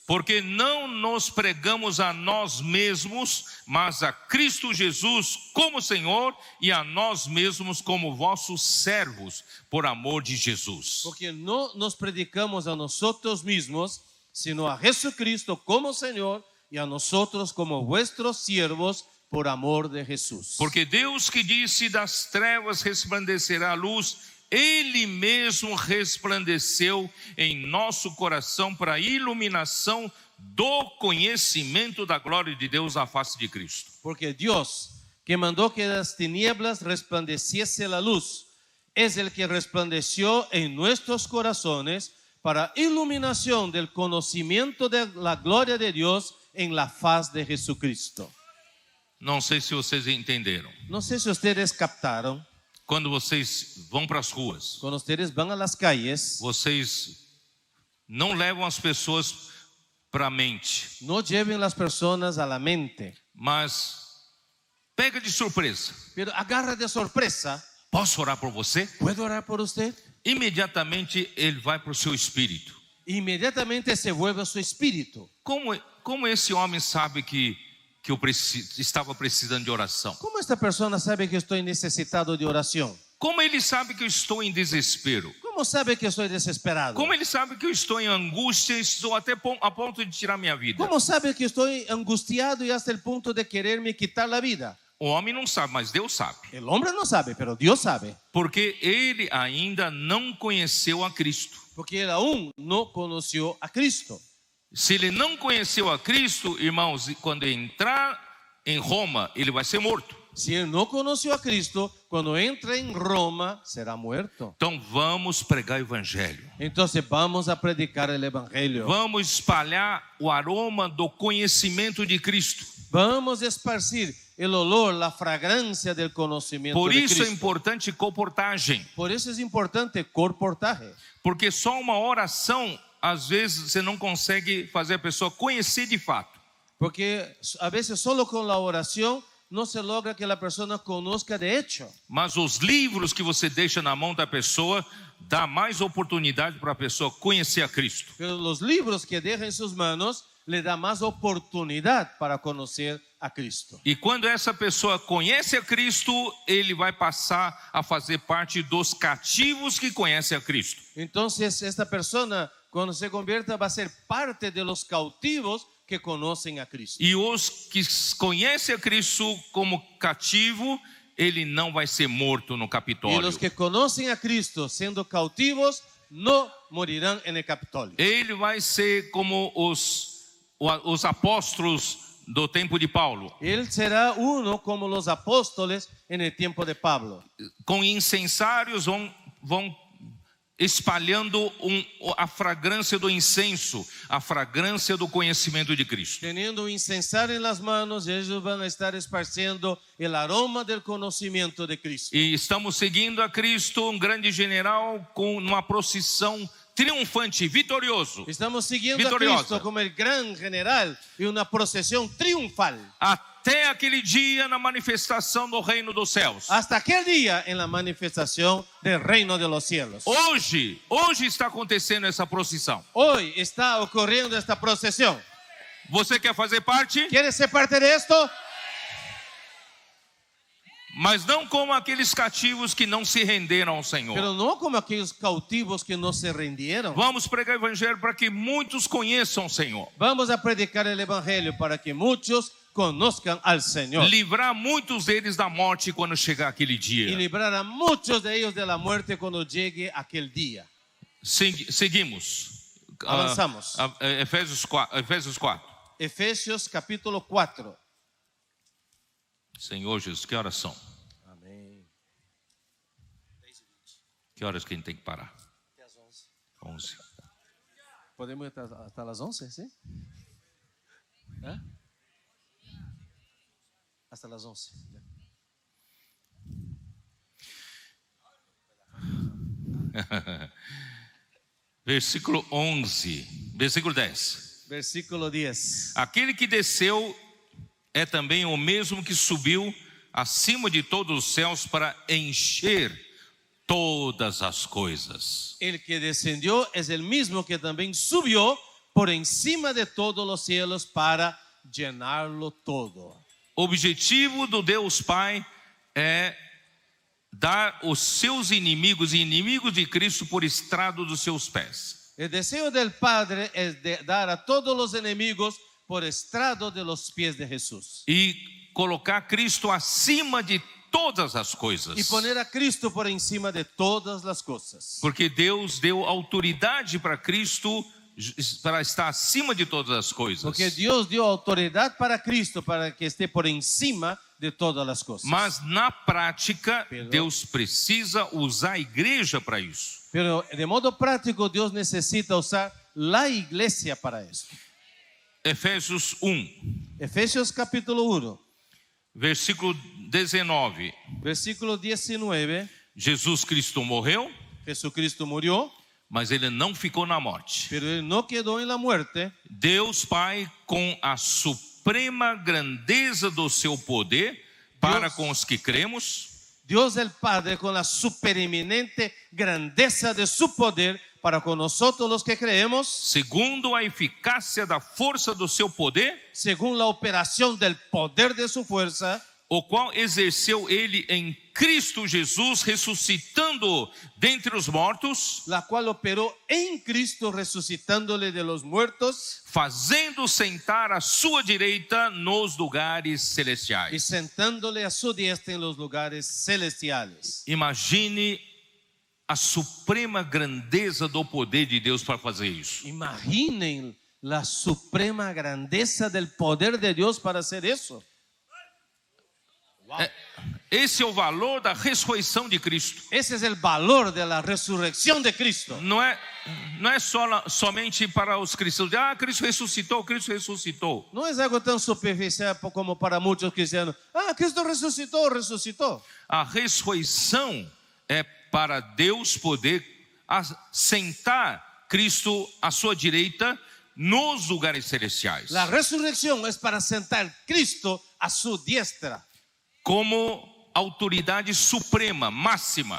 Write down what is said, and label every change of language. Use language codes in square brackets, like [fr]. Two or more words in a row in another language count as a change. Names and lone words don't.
[pt] Porque não nos pregamos a nós mesmos, mas a Cristo Jesus como Senhor, e a nós mesmos como vossos servos, por amor de Jesus. [es] Porque no nos predicamos a nosotros mismos, sino a Jesucristo como Señor y a nosotros como vuestros siervos por amor de Jesús. [pt] Porque Deus que disse: das trevas resplandecerá a luz, Ele mesmo resplandeceu em nosso coração para a iluminação do conhecimento da glória de Deus à face de Cristo. [es] Porque Dios, que mandó que das tinieblas resplandeciese la luz, es el que resplandeció en nuestros corazones para iluminación del conocimiento de la gloria de Dios en la faz de Jesucristo. [pt] Não sei se vocês entenderam. [es] No sé si ustedes captaron, [pt] Quando vocês vão para as ruas, [es] cuando ustedes van a las calles, [pt] vocês não levam as pessoas para a mente, [es] no lleven las personas a la mente, [pt] mas pega de surpresa. [es] pero agarra de sorpresa. [pt] Posso orar por você? [es] ¿Puedo orar por usted? [pt] Imediatamente ele vai para o seu espírito. [es] Inmediatamente se vuelve su espíritu. [pt] Como esse homem sabe que eu estava precisando de oração? [es] ¿Cómo esta persona sabe que estoy necesitado de oración? [pt] Como ele sabe que eu estou em desespero? [es] ¿Cómo sabe que estoy desesperado? [pt] Como ele sabe que eu estou em angústia e estou até a ponto de tirar minha vida? [es] ¿Cómo sabe que estoy angustiado y hasta el punto de quererme quitar la vida? [pt] O homem não sabe, mas Deus sabe. [es] El hombre no sabe, pero Dios sabe. [pt] Porque ele ainda não conheceu a Cristo. [es] Porque él aún no conoció a Cristo. [pt] Se ele não conheceu a Cristo, irmãos, quando entrar em Roma, ele vai ser morto. [es] Si él no conoció a Cristo, cuando entra en Roma, será muerto. [pt] Então vamos pregar o evangelho. [es] Entonces vamos a predicar el evangelio. [pt] Vamos espalhar o aroma do conhecimento de Cristo. [es] Vamos a esparcir el olor, la fragancia del conocimiento [pt] Por [es] de [pt] isso [es] Cristo. [pt] é importante comportagem. [es] Por eso es importante comportaje. [pt] Porque só uma oração, às vezes, você não consegue fazer a pessoa conhecer de fato. [es] Porque a veces solo con la oración no se logra que la persona conozca de hecho. [pt] Mas os livros que você deixa na mão da pessoa dá mais oportunidade para a pessoa conhecer a Cristo. [es] Pero los libros que deja en sus manos le da más oportunidad para conocer a Cristo. [pt] E quando essa pessoa conhece a Cristo, ele vai passar a fazer parte dos cativos que conhecem a Cristo. [es] Entonces esta persona, cuando se convierta, va a ser parte de los cautivos que conocen a Cristo. [pt] E os que conhecem a Cristo como cativo, ele não vai ser morto no [es] Y [pt] Capitólio. [es] los que conocen a Cristo siendo cautivos no morirán en el Capitolio. [pt] Ele vai ser como os apóstolos do tempo de Paulo, [es] Él será uno como los apóstoles en el tiempo de Pablo. [pt] com incensários vão espalhando a fragrância do incenso, a fragrância do conhecimento de Cristo. [es] Teniendo un incensario en las manos, ellos van a estar esparciendo el aroma del conocimiento de Cristo. [pt] E estamos seguindo a Cristo, um grande general, com uma procissão triunfante, vitorioso, [es] Estamos siguiendo Victoriosa. a Cristo como el gran general y una procesión triunfal [pt] até aquele dia na manifestação do reino dos céus. [es] hasta aquel día en la manifestación del reino de los cielos. [pt] Hoje está acontecendo essa procissão. [es] Hoy está ocurriendo esta procesión. [pt] Você quer fazer parte? [es] ¿Quieres ser parte de esto? [pt] Mas não como aqueles cativos que não se renderam ao Senhor. [es] Pero no como aquellos cautivos que no se rindieron. [pt] Vamos pregar o evangelho para que muitos conheçam o Senhor. [es] Vamos a predicar el evangelio para que muchos conozcan al Señor. [pt] Livrar muitos deles da morte quando chegar aquele [es] Y [pt] dia. [es] librar a muchos de ellos de la muerte cuando llegue aquel día. [pt] Seguimos. Avançamos. Efésios 4. [es] Efesios capítulo 4. [pt] Senhor Jesus, que horas são? [es] Amén. [pt] Que horas que a gente tem que parar? 11. [es] Podemos ir hasta las 11, ¿sí? ¿Eh? Hasta las 11. Versículo 11, versículo 10. Versículo 10. [pt] Aquele que desceu é também o mesmo que subiu acima de todos os céus para encher todas as coisas. [es] El que descendió es el mismo que también subió por encima de todos los cielos para llenarlo todo. [pt] O objetivo do Deus Pai é dar os seus inimigos e inimigos de Cristo por estrado dos seus pés. [es] El deseo del Padre es de dar a todos los enemigos por estrado de los pies de Jesús. [pt] E colocar Cristo acima de todas as [es] Y [pt] coisas. [es] poner a Cristo por encima de todas las cosas. [pt] Porque Deus deu autoridade para Cristo para estar acima de todas as coisas. [es] Porque Dios dio autoridad para Cristo para que esté por encima de todas las cosas. [pt] Mas na prática, Perdão. Deus precisa usar a igreja para isso. [es] Pero de modo práctico Dios necesita usar la iglesia para eso. [pt] Efésios 1, [es] Efesios capítulo 1, [pt] versículo 19. [es] versículo 19. [pt] Jesus Cristo morreu, [es] Jesucristo murió, [pt] mas ele não ficou na morte. [es] pero él no quedó en la muerte. [pt] Deus Pai, com a suprema grandeza do seu poder para Deus. com os que cremos, [es] Dios el Padre, con la supereminente grandeza de su poder para con nosotros los que creemos, [pt] segundo a eficácia da força do seu poder, [es] según la operación del poder de su fuerza, [pt] o qual exerceu ele em Cristo Jesus, ressuscitando dentre os mortos, [es] la cual operó en Cristo resucitándole de los muertos [pt] fazendo sentar à sua direita nos lugares [es] y [pt] celestiais. [es] sentándole a su diestra en los lugares celestiales. [pt] Imagine a suprema grandeza do poder de Deus para fazer isso. [es] Imaginen la suprema grandeza del poder de Dios para hacer eso. [pt] Esse é o valor da ressurreição de Cristo. [es] Ese es el valor de la resurrección de Cristo. [pt] Não é somente para os cristãos. Cristo ressuscitou, Cristo ressuscitou. [es] No es algo tan superficial como para muchos cristianos. Cristo resucitó, resucitó. [pt] A ressurreição é para Deus poder sentar Cristo à sua direita nos lugares celestiais. [es] La resurrección es para sentar Cristo a su diestra [pt] Como autoridade suprema, máxima.